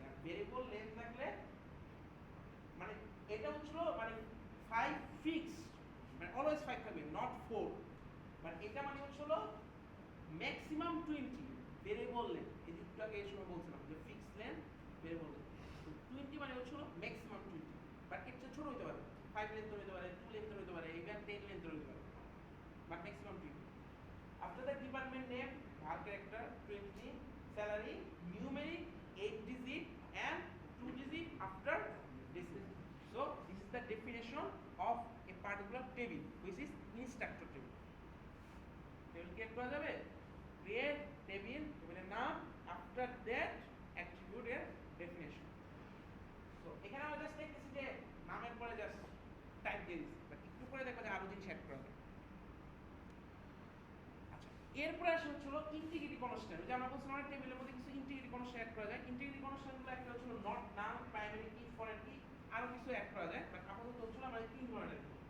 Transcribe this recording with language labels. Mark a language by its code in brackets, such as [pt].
[bn] আর variable length থাকলে মানে এটা হচ্ছে মানে 5 ফিক্সড, মানে অলওয়েজ 5 থাকবে, নট 4, বাট এটা মানে হচ্ছে ম্যাক্সিমাম 20 ভেরিয়েবল লেন্থ। এই দিকটাকে এই সময় বলছিলাম যে ফিক্সড লেন্থ ভেরিয়েবল লেন্থ, তো 20 মানে হচ্ছে ম্যাক্সিমাম 20, বাট এর চেয়ে ছোট হতে পারে, 5 লেন্থ হতে পারে, 2 লেন্থ হতে পারে, ইভেন 10 লেন্থ হতে পারে, but maximum 20। [en] After that department name, var character 20, salary, numeric 8 digit and 2 digit after this. So this is the definition of a particular table, which is instructor table. Table create [bn] করা যাবে, [en] create table, table [bn] এর নাম, [en] after that attribute এর definition. [bn] So এখানে আমরা just দেখতেছি যে নামের পরে জাস্ট টাইপ দিয়ে দিচ্ছি, বাট একটু পরে দেখো যে আরো জিনিস অ্যাড করা যায়। এরপরে আসে হচ্ছে ইন্টিগ্রিটি কনস্ট্যান্ট, যে আমরা বলছিলাম আমরা টেবিলের মধ্যে কিছু ইন্টিগ্রিটি কনস্ট্যান্ট অ্যাড করা যায়। ইন্টিগ্রিটি কনস্ট্যান্টগুলো একটা হচ্ছে নট, নাল, প্রাইমারি কি, ফরেন কি, আরো কিছু অ্যাড করা যায়, বাট আপাতত হচ্ছে আমরা তিন ধরনের।